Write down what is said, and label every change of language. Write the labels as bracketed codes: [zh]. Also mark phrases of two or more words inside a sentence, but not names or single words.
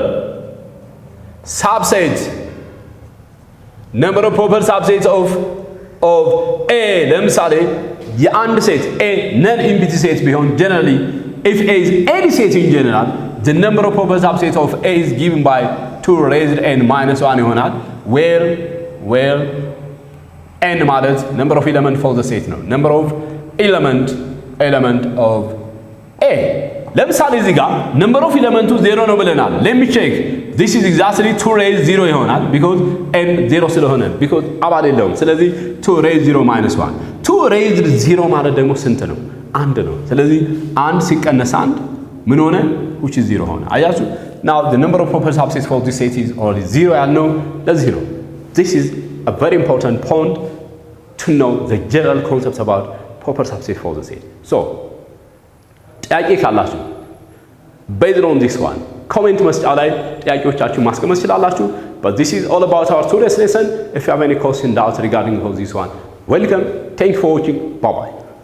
[en] subset number of proper subsets of a [am] ለምሳሌ የአንድ ሴት [en] a non empty set ቢሆን generally if a is any set in general the number of proper subsets of a is given by 2 raised n minus 1 ይሆናል where n ማለት number of element for the set ነው number of element of a ለምሳሌ እዚህ ጋር number of element 0 ነው [am] ብለናል [en] let me check this is exactly 2 raised 0 ይሆናል because n 0 [am] ስለሆነ because አባል የለውም ስለዚህ [en] 2 raised 0 minus 1 [am] 2 raised 0 ማለት ደግሞ ስንት ነው አንድ ነው ስለዚህ አንድ ሲቀነስ አንድ ምን [en] ሆነ which is 0 ሆነ አያችሁ now the number of proper subsets for this set is already 0 ያልነው ለዚህ ነው this is a very important point to know the general concepts about proper subset for the set so [am] ጥያቄ ካላችሁ [en] based on this one [am] comment መስጫው ላይ ጥያቄዎቻችሁ ማስቀመጥ ትችላላችሁ [en] but this is all about our today's lesson if you have any question doubts regarding this one welcome thank you for watching bye bye